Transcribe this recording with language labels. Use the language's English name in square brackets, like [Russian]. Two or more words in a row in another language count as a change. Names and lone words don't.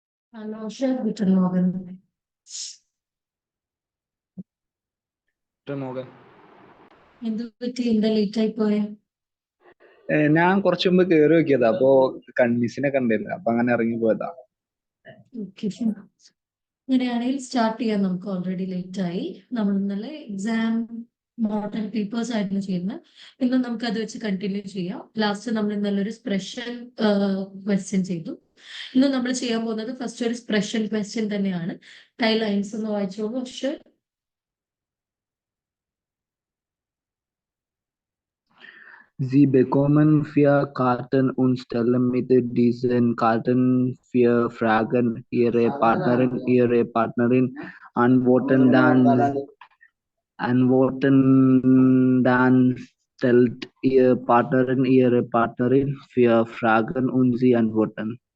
[German] Hallo, schönen guten Morgen. [Malayalam] മോഹൻ എന്ത് പറ്റി എന്താ ലേറ്റ് ആയി പോയെ? ഞാൻ കുറച്ചു മുമ്പ് കയറി നോക്കിയതാ. അപ്പൊ കൺവീസിനെ കണ്ടില്ല, അപ്പൊ അങ്ങനെ ഇറങ്ങി പോയതാ. ഓക്കെ, അങ്ങനെയാണെങ്കിൽ സ്റ്റാർട്ട് ചെയ്യാം. നമുക്ക് [English] already late [Malayalam] ആയി. നമ്മൾ ഇന്നലെ [English] exam model papers [Malayalam] ആയിരുന്നു ചെയ്യുന്നത്. ഇന്ന് നമുക്ക് അത് വെച്ച് കണ്ടിന്യൂ ചെയ്യാം. ലാസ്റ്റ് നമ്മൾ ഇന്നലെ ഒരു [English] expression question [Malayalam] ചെയ്തു. ഇന്ന് നമ്മൾ ചെയ്യാൻ പോകുന്നത് ഫസ്റ്റ് ഒരു [English] expression question [Malayalam] തന്നെയാണ്. [English] the lines [Malayalam] ഒന്ന് വായിച്ചോളൂ. പക്ഷെ [German] Sie bekommen vier Karten und stellen mit diesen Karten vier Fragen. Ihre Partnerin antworten dann stellt ihre Partnerin vier Fragen und sie antworten.